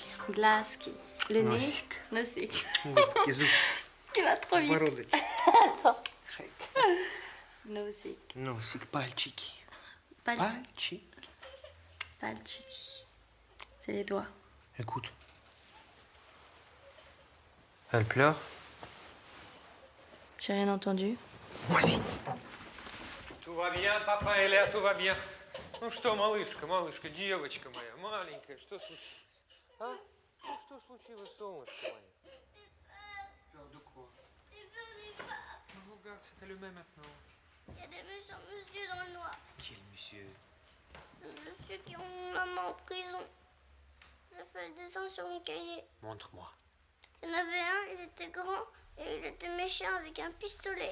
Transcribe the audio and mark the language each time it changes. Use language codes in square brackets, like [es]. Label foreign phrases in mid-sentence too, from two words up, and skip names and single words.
[fr] Glaski. Le nez. [ru] Носик. Nosic. Губки, зубки. [fr] Tu vas trop vite. [ru] Подбородочек. [fr] Attends. Nosic. [ru] Носик, пальчики. Пальчики. Пальчики. [fr] C'est les doigts. Écoute. Elle pleure? J'ai rien entendu. Moi si. Tout va bien, papa est là, tout va bien. [ru] Ну что, малышка, малышка, девочка моя, маленькая, что случилось? А? Ну что случилось, солнышко мое? [fr] Peur de quoi? Regarde, c'était le même maintenant. Il y a des méchants monsieur dans le noir. Quel monsieur? Le monsieur qui ont mis maman en prison. J'ai fait le dessin sur mon cahier. Montre-moi. Il y en avait un, il était grand et il était méchant avec un pistolet.